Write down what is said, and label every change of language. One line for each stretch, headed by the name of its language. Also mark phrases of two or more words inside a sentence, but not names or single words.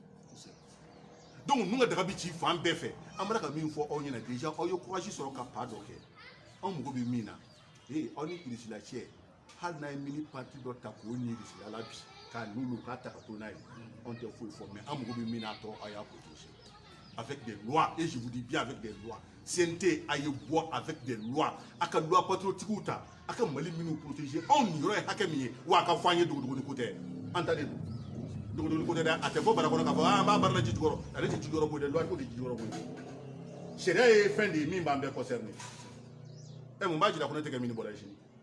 Bambara: donc ninnu ka daga bi ci fan bɛɛ fɛ an bɛra ka min fɔ aw ɲɛna déjà aw ye courage sɔrɔ ka pas dɔ kɛ anw mago bɛ min na aw ni Irisila cɛ hali n'a ye mini parti dɔ ta k'o ni Irisila la bi k'a n'olu k'a ta ka to n'a ye anw tɛ foyi fɔ mais an mago bɛ min na tɔ aw y'a
French: protéger avec des lois et je vous dis bien avec des lois
Bambara: CNT a ye bɔ
French: avec des lois
Bambara: a ka
French: loi patriotique
Bambara: ta a ka Mali minnu protéger anw nin yɔrɔ ye hakɛ min ye wa a ka fɔ an ye dogodogoni ko tɛ an ta de don dogodogoni ko tɛ dɛ a tɛ fɔ bara kɔnɔ k'a fɔ an b'a baara la ji jukɔrɔ ale tɛ ji jukɔrɔ ko dɛ loi ko de ji jukɔrɔ ko ye sariya ye fɛn de ye min b'an bɛɛ concerné mun b'a jira ko ne tɛ kɛ mini bɔra ye sini